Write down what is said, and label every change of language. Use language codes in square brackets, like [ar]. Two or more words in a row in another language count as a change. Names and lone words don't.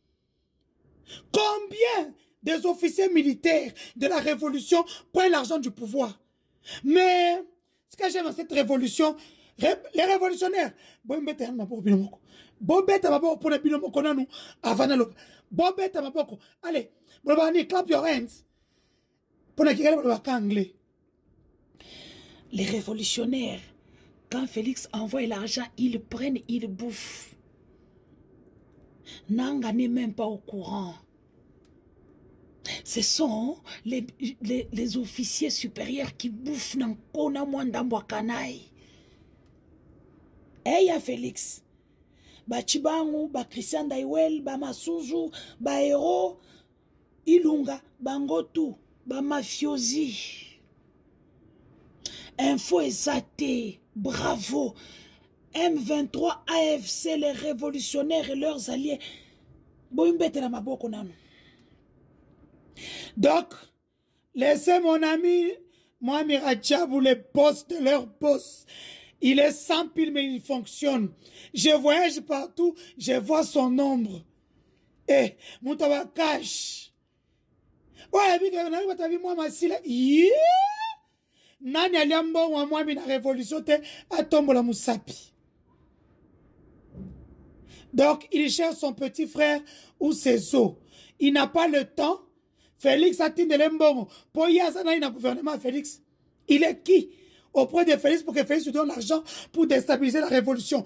[fr] Combien des officiers militaires de la révolution prennent l'argent du pouvoir? Mais ce que j'aime dans cette révolution, les révolutionnaires, allez, [en] clap your hands. [fr] Les révolutionnaires, quand Félix envoie l'argent, ils prennent, ils bouffent. Nanga n'est même pas au courant. Ce sont les officiers supérieurs qui bouffent dans Kona Mwandambwa Kanai. Et il y a Félix. Ba Chibangu, ba Christian Ndaïwel, ba Masuzu, ba Héros, Ilunga, Bangotu, ba Mafiosi. Info exaté, bravo. M23, AFC, les révolutionnaires et leurs alliés. Donc, laissez mon ami, moi, Miradiabou, les boss de leur boss. Il est sans pile, mais il fonctionne. Je voyage partout, je vois son ombre. Eh, mon tabac cache. Ouais, moi, ma sila. [ln] Nani aliambo wa mwami na révolution te atombo la musapi. [fr] Donc, il cherche son petit frère ou ses os. Il n'a pas le temps. Félix a tine l'embongo. Pour y avoir un gouvernement, Félix. Il est qui auprès de Félix pour que Félix lui donne l'argent pour déstabiliser la révolution?